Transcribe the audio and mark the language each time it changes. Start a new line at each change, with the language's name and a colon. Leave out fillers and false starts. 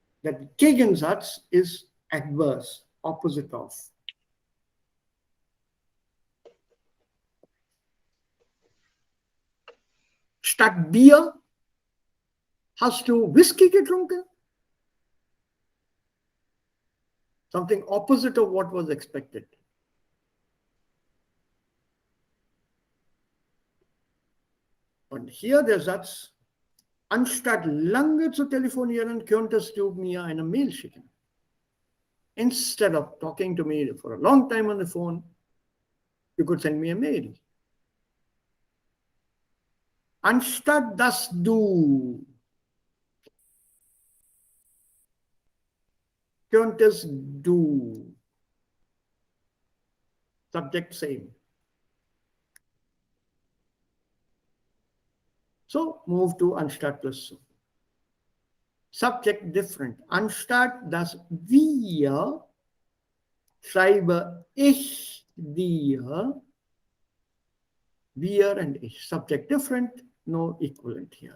German: Der Gegensatz ist
English: adverse, opposite of.
German: Statt Bier hast du Whisky getrunken?
English: Something opposite of what was expected.
German: Und hier der Satz, anstatt lange zu telefonieren, könntest du mir eine Mail schicken.
English: Instead of talking to me for a long time on the phone, you could send me a mail.
German: Anstatt dass du könntest du.
English: Subject same. So move to anstatt plus zu. Subject different.
German: Anstatt dass wir schreibe ich dir, wir and ich.
English: Subject different, no equivalent here.